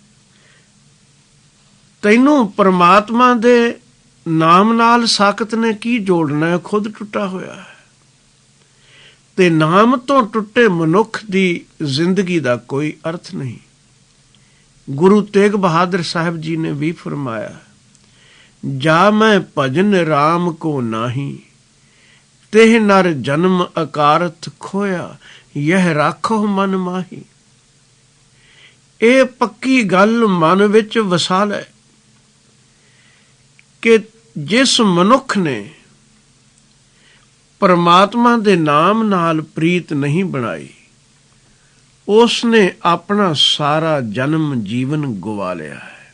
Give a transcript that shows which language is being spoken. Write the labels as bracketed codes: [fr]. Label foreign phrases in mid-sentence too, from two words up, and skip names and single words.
[pa] ਤੈਨੂੰ ਪਰਮਾਤਮਾ ਦੇ ਨਾਮ ਨਾਲ ਸਾਕਤ ਨੇ ਕੀ ਜੋੜਨਾ ਹੈ? ਖੁਦ ਟੁੱਟਾ ਹੋਇਆ ਹੈ। ਤੇ ਨਾਮ ਤੋਂ ਟੁੱਟੇ ਮਨੁੱਖ ਦੀ ਜ਼ਿੰਦਗੀ ਦਾ ਕੋਈ ਅਰਥ ਨਹੀਂ। ਗੁਰੂ ਤੇਗ ਬਹਾਦਰ ਸਾਹਿਬ ਜੀ ਨੇ ਵੀ ਫਰਮਾਇਆ, ਜਾ ਮੈਂ ਭਜਨ ਰਾਮ ਕੋ ਨਾਹੀ, ਤੇਹ ਨਰ ਜਨਮ ਅਕਾਰਥ ਖੋਯਾ, ਯਹ ਰਾਖੋ ਮਨ ਮਾਹੀ। ਇਹ ਪੱਕੀ ਗੱਲ ਮਨ ਵਿੱਚ ਵਸਾ ਲੈ ਕਿ ਜਿਸ ਮਨੁੱਖ ਨੇ ਪਰਮਾਤਮਾ ਦੇ ਨਾਮ ਨਾਲ ਪ੍ਰੀਤ ਨਹੀਂ ਬਣਾਈ, ਉਸ ਨੇ ਆਪਣਾ ਸਾਰਾ ਜਨਮ ਜੀਵਨ ਗਵਾ ਲਿਆ ਹੈ।